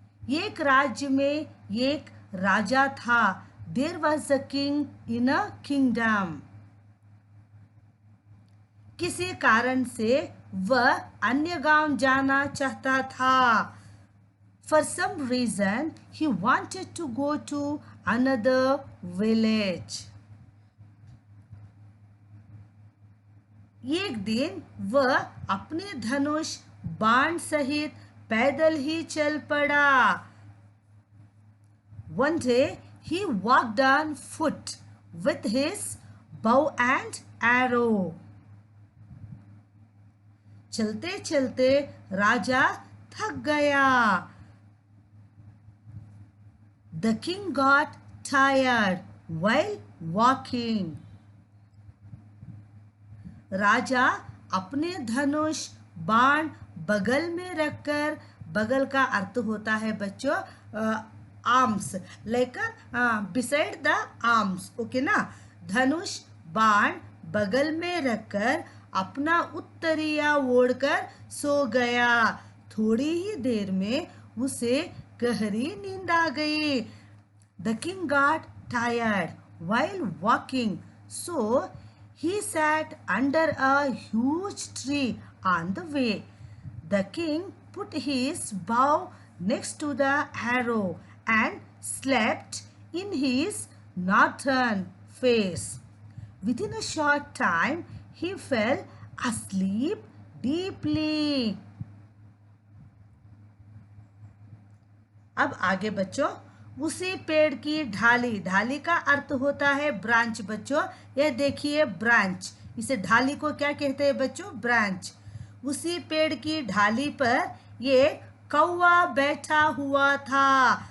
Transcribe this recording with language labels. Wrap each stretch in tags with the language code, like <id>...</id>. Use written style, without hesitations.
<hi>एक राज्य में एक राजा था।</hi> <en>There was a king in a kingdom.</en> <hi>किसी कारण से वह अन्य गांव जाना चाहता था।</hi> <en>For some reason, he wanted to go to another village.</en> <hi>एक दिन वह अपने धनुष बाण सहित पैदल ही चल पड़ा।</hi> <en>One day he walked on foot with his bow and arrow.</en> <hi>चलते चलते राजा थक गया।</hi> <en>The king got tired while walking.</en> <hi>राजा अपने धनुष बाण बगल में रखकर, बगल का अर्थ होता है बच्चों arms,</hi> <en>like beside the arms,</en> <hi>okay ना। धनुष बाण बगल में रखकर अपना उत्तरीया ओढ़कर सो गया। थोड़ी ही देर में उसे गहरी नींद आ गई।</hi> <en>The king got tired while walking, so he sat under a huge tree on the way. The king put his bow next to the arrow and slept in his northern face. Within a short time, he fell asleep deeply.</en> <hi>अब आगे बच्चों, उसी पेड़ की ढाली, ढाली का अर्थ होता है branch बच्चों। यह देखिए ब्रांच, इसे ढाली को क्या कहते हैं बच्चों? ब्रांच। उसी पेड़ की ढाली पर ये कौवा बैठा हुआ था।</hi>